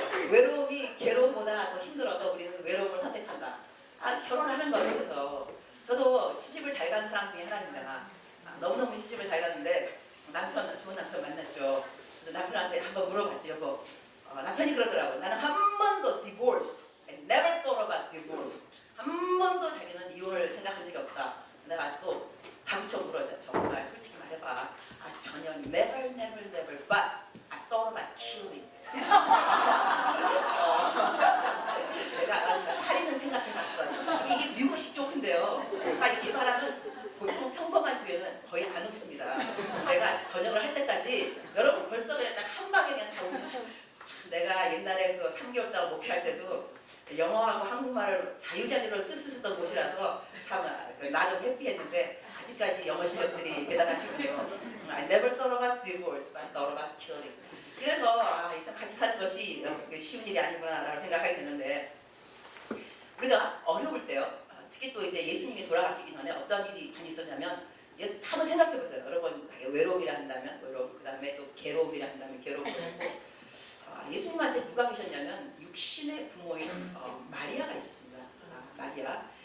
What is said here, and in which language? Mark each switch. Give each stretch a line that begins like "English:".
Korean: 외로움이 괴로움보다 더 힘들어서 우리는 외로움을 선택한다. 결혼하는 거예요. 그래서 저도 시집을 잘 간 사람 중에 하나입니다. 너무너무 시집을 잘 갔는데 좋은 남편 만났죠. 남편한테 한번 물어봤죠. 여보. 남편이 그러더라고. 나는 한 번도
English: divorce, I never thought about divorce.
Korean: 한 번도 자기는 이혼을 생각한 적이 없다. 내가 또 다부쳐 물어줘. 정말 솔직히 말해봐. 전혀
English: never, but I thought about killing.
Korean: 내가 살인은 생각해봤어. 이게 미국식 조크인데요. 이렇게 말하면 보통 평범한 교회는 거의 안 웃습니다. 내가 번역을 할 때까지 여러분 벌써 그냥 딱 한 방에 그냥 다 웃어요. 내가 옛날에 그 3개월 동안 목회할 때도 영어하고 한국말을 자유자재로 쓸 수 있었던 곳이라서 참 나름 해피했는데 아직까지 영어 실력들이 대단하시군요.
English: I never thought about divorce, but thought about killing.
Korean: 그래서 같이 사는 것이 쉬운 일이 아니구나라는 생각하게 되는데 우리가 어려울 때요. 특히 또 이제 예수님이 돌아가시기 전에 어떤 일이 많이 있었냐면 한번 생각해 보세요. 여러분 외로움이라 한다면 외로움, 그 다음에 또 괴로움이라 한다면 괴로움도 있고 예수님한테 누가 계셨냐면 육신의 부모인 마리아가 있었습니다. 마리아.